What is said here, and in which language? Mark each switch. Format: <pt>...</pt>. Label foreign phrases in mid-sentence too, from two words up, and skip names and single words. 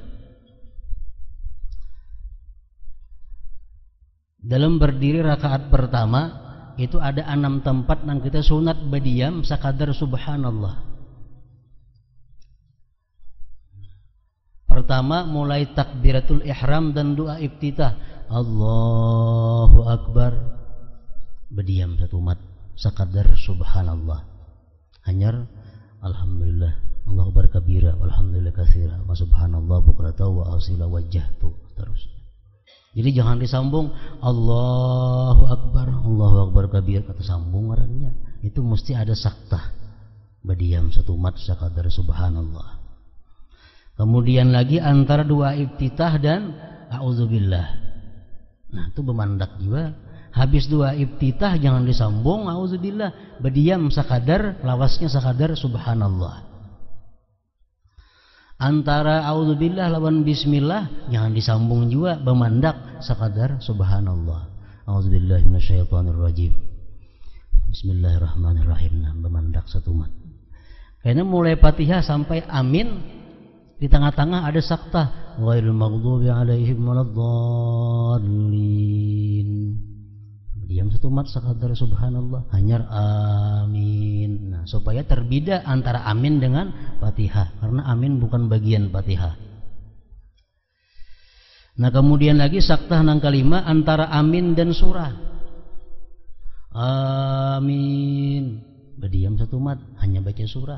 <bjn>Dalam berdiri rakaat pertama itu ada 6 tempat yang kita sunat berdiam sakadar subhanallah. Pertama mulai takbiratul ihram dan doa iftitah,</bjn> <ar>الله أكبر,</ar> <bjn>berdiam 1 mat sakadar subhanallah. Hanyar alhamdulillah,</bjn> <ar>الله أكبر كبيرا والحمد لله كثيرا وسبحان الله بكرة وأصيلا وجهت, terus.</ar> <bjn>Jadi jangan disambung</bjn> <ar>الله أكبر كبير,</ar> <bjn>kata sambung orangnya. Itu mesti ada saktah. Berdiam 1 mat sakadar subhanallah. Kemudian lagi antara doa iftitah dan a'udzubillah. Nah, itu bemandak juga. Habis doa iftitah jangan disambung a'udzubillah, berdiam sakadar lawasnya sakadar subhanallah. Antara a'udzubillah lawan bismillah jangan disambung juga, bemandak sakadar subhanallah.</bjn> <ar>أعوذ بالله من الشيطان الرجيم بسم الله الرحمن الرحيم.</ar> <bjn>Nah, bemandak 1 mat. Karena mulai Fatihah sampai amin di tengah-tengah ada saktah,</bjn> <ar>غير المغضوب عليهم ولا الضالين.</ar> <bjn>Diam 1 mat sakadar subhanallah, hanyar amin. Nah, supaya terbeda antara amin dengan Fatihah, karena amin bukan bagian Fatihah. Nah, kemudian lagi saktah nang kelima antara amin dan surah. Amin, berdiam 1 mat, hanya baca surah.</bjn>